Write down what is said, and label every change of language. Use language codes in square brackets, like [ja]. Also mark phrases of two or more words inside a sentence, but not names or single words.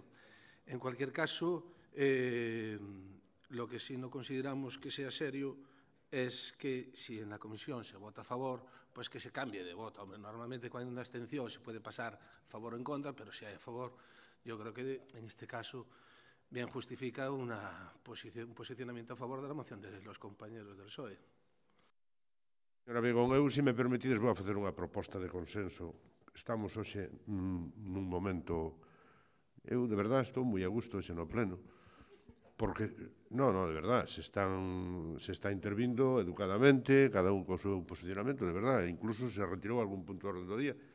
[es] En cualquier caso, lo que sí no consideramos que sea serio es que si en la comisión se vota a favor, pues que se cambie de voto. Normalmente cuando hay una abstención se puede pasar a favor o en contra, pero si hay a favor, yo creo que en este caso bien justifica un posicionamiento a favor de la moción de los compañeros del PSOE. Señora Beigón, [gl] eu, se me permitides, vou a facer unha proposta de consenso. Estamos hoxe nun momento... Eu, de verdade, estou moi a gusto hoxe no pleno. Porque, de verdade, se está intervindo educadamente, cada un co seu posicionamento, de verdade, incluso se retirou algún punto do orden do día.